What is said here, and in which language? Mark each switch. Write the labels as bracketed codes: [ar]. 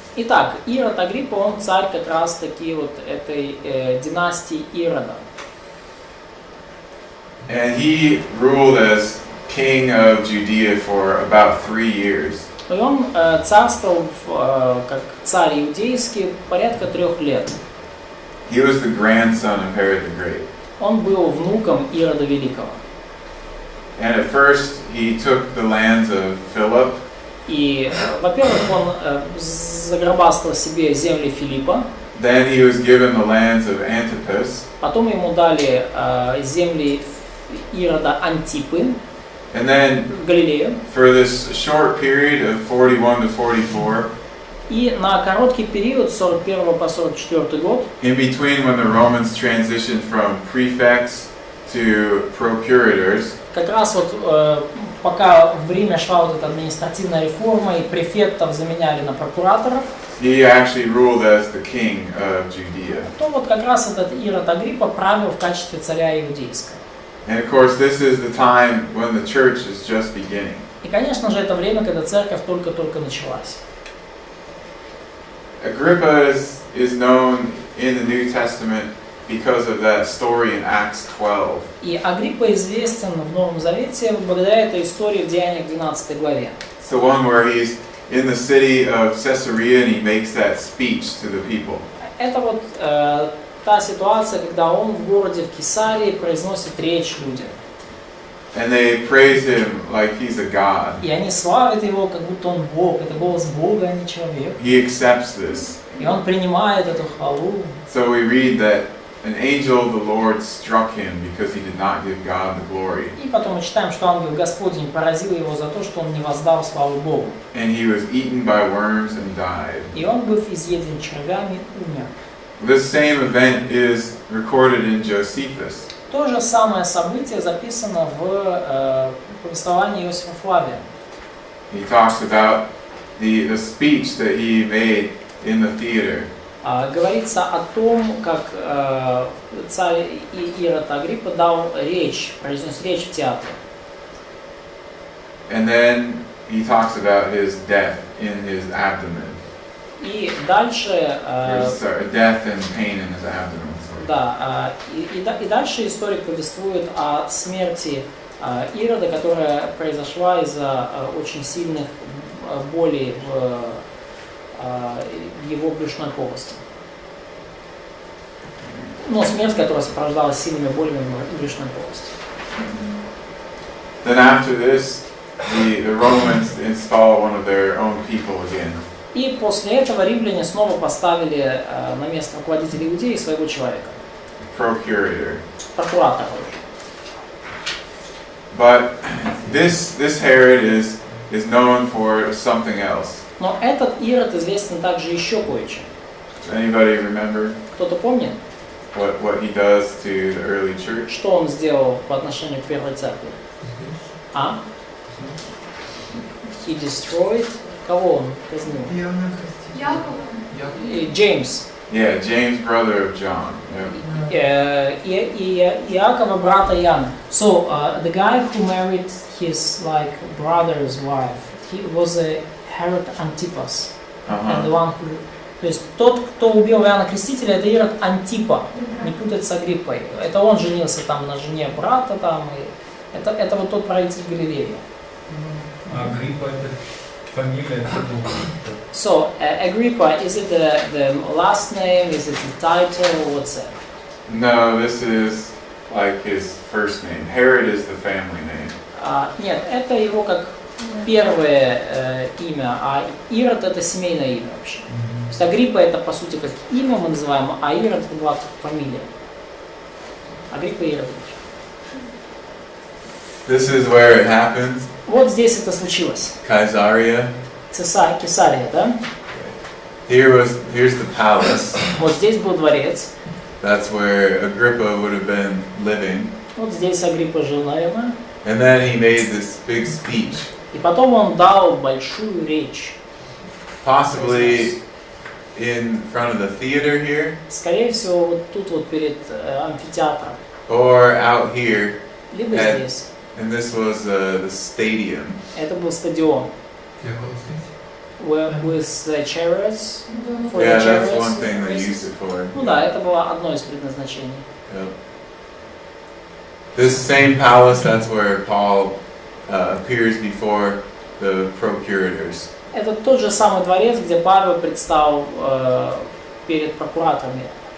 [ru] Итак, Ирод Агриппа, он царь как раз таки вот этой династии Ирода. [en] And he ruled as king of Judea for about 3 years. [ru] И он царствовал как царь иудейский порядка 3 лет. [en] He was the grandson of Herod the Great. [ru] Он был внуком Ирода Великого. [en] And at first he took the lands of Philip. [ru] И, во-первых, он заграбастал себе земли Филиппа. [en] Then he was given the lands of Antipas. [ru] Потом ему дали земли Ирода Антипы [en] And then [ru] в Галилею. [en] for this short period of 41 to 44, [ru] И на короткий период, с 41 по 44 год, [en] in between when the Romans transitioned from prefects to procurators, [ru] как раз вот пока в Риме шла вот эта административная реформа и префектов заменяли на прокураторов, [en] he actually ruled as the king of Judea. [ru] то вот как раз этот Ирод Агриппа правил в качестве царя иудейского. [en] And of course, this is the time when the church is just beginning. [ru] И, конечно же, это время, когда церковь только-только началась. [en] Agrippa is known in the New Testament because of that story in Acts 12. [ru] И Агриппа известен в Новом Завете благодаря этой истории в Деяниях 12 главе. [en] It's the one where he's in the city of Caesarea and he makes that speech to the people. [ru] Это вот та ситуация, когда он в городе в Кесарии произносит речь людям. [en] And they praise him like he's a god. [ru] И они славят его, как будто он Бог. Это голос Бога, а не человек. [en] He accepts this. [ru] И он принимает эту хвалу. [en] So we read that an angel of the Lord struck him because he did not give God the glory. [ru] И потом мы читаем, что ангел Господень поразил его за то, что он не воздал славу Богу. [en] And he was eaten by worms and died. [ru] И он, быв изъеден червями, умер. [en] This same event is recorded in Josephus. [ru] То же самое событие записано в повествовании Иосифа Флавия. [en] He talks about the speech that he made in the theater. [ru] Говорится о том, как царь Ирод Агриппа дал речь, произнес речь в театре. [en] And then he talks about his death in his abdomen. [ru] И дальше, [en] Death and pain in his abdomen. [ru] да, и дальше историк повествует о смерти Ирода, которая произошла из-за очень сильных болей в его брюшной полости. Но смерть, которая сопровождалась сильными болями в брюшной полости. [en] Then after this, the Romans install one of their own people again. [ru] И после этого римляне снова поставили на место руководителя Иудеи своего человека. [en] Procurator. [ru] Прокуратора. [en] But this Herod is known for something else. [ru] Но этот Ирод известен также еще кое-чем. [en] Does anybody remember [ru] Кто-то помнит, [en] what he does to the early church? [ru] что он сделал по отношению к первой церкви? А? [en] He destroyed. [ru] Кого он казнил? Джеймс. [en] Yeah, James, brother of John. Yeah. [ru] Иакова, брата Яна. [en] So the guy who married his brother's wife, he was a Herod Antipas, and the one who, [ru] то есть тот, кто убил Иоанна Крестителя, это Ирод Антипа, не путать с Агриппой. Это он женился там на жене брата там, и это вот тот правитель Галилеи. Агриппа это фамилия. [en] So Agrippa, is it the last name? Is it the title? What's it? No, this is like his first name. Herod is the family name. [ru] Нет, это его как первое имя, а Ирод это семейное имя вообще. То есть Агриппа это по сути как имя мы называем, а Ирод это была фамилия. Агриппа и Ирод. [en] This is where it happens. [ru] Вот здесь это случилось. [en] Caesarea. [ru] Кесария, да? [en] Here's the palace. [ru] Вот здесь был дворец. [en] That's where Agrippa would have been living. [ru] Вот здесь Агриппа жил, наверное. [en] And then he made this big speech. [ru] И потом он дал большую речь. [en] Possibly in front of the theater here. [ru] Скорее всего, вот тут вот перед амфитеатром. [en] Or out here. [ru] Либо здесь. [en] And this was the stadium. [ru] Это был стадион. [en] With the chariots. Yeah, that's one thing they used it for. [ru] Ну да, это было одно из предназначений. [en] Yep. This same palace, that's where Paul appears before the procurators. [ru] Это тот же самый дворец, где Павел предстал перед прокураторами.